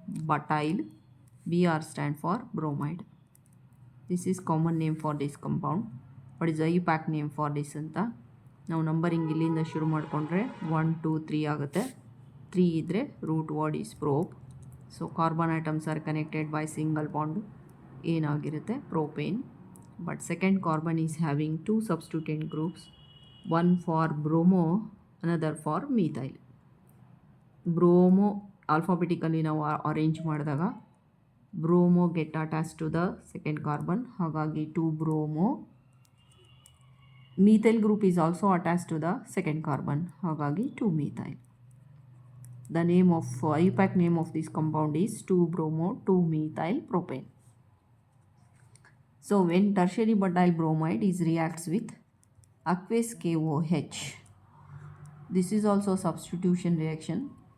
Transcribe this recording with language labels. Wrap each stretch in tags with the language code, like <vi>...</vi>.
<en>Butyl, Br stand for bromide. This is common name for this compound. What is IUPAC name for this</en> <kn>ಅಂತ ನಾವು numbering ಇಲ್ಲಿಂದ ಶುರು ಮಾಡಿಕೊಂಡ್ರೆ 1 2 3 ಆಗುತ್ತೆ.</kn> <en>3 ಇದ್ದರೆ root word is prop. So carbon atoms are connected by single bond, ಏನಾಗಿರುತ್ತೆ propane. But second carbon is having 2 substituent groups, one for bromo, another for methyl. Bromo alphabetically</en> <kn>ನಾವು arrange ಮಾಡಿದಾಗ</kn> <en>Bromo get attach to the second carbon, ಹಾಗಾಗಿ 2 bromo. methyl group is also attached to the second carbon, ಹಾಗಾಗಿ 2 methyl. The name of IUPAC name of this compound is 2 bromo 2 methyl propane. So when tertiary butyl bromide is reacts with aqueous KOH, this is also substitution reaction.</en>